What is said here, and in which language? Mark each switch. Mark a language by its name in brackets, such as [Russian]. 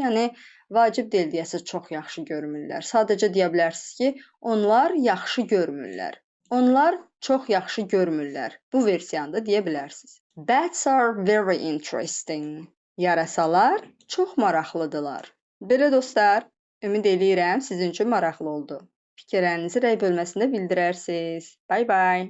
[Azerbaijani] Yəni vacib deyil deyəsə çox yaxşı görmürlər. Sadəcə deyə bilərsiniz ki, onlar yaxşı görmürlər. Onlar çox yaxşı görmürlər. Bu versiyanı da deyə bilərsiniz. [English] Bats are very interesting. [Azerbaijani] Yarasalar çox maraqlıdırlar. Belə dostlar, ümid eləyirəm sizin üçün maraqlı oldu. Fikirlərinizi rəy bölməsində bildirərsiniz. Bye bye.